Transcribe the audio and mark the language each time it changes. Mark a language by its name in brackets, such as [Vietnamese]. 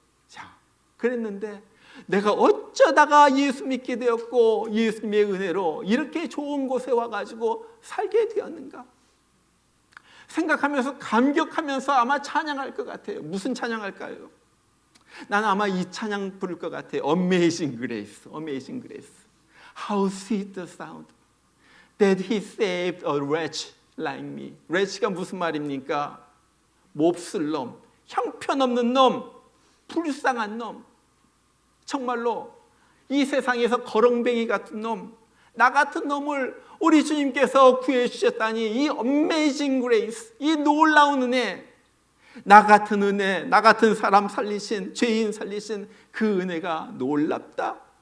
[Korean] 자, 그랬는데 내가 어쩌다가 예수 믿게 되었고 예수님의 은혜로 이렇게 좋은 곳에 와가지고 살게 되었는가 생각하면서 감격하면서 아마 찬양할 것 같아요. 무슨 찬양할까요? 나는 아마 이 찬양 부를 것 같아요. [English] Amazing Grace, Amazing Grace. How sweet the sound that He saved a wretch like me. [Korean] wretch가 무슨 말입니까? 몹쓸 놈, 형편없는 놈, 불쌍한 놈, 정말로 이 세상에서 거렁뱅이 같은 놈, 나 같은 놈을 우리 주님께서 구해 주셨다니, 이 Amazing Grace, 이 놀라운 은혜, 나 같은 은혜, 나 같은 사람 살리신, 죄인 살리신 그 은혜가 놀랍다.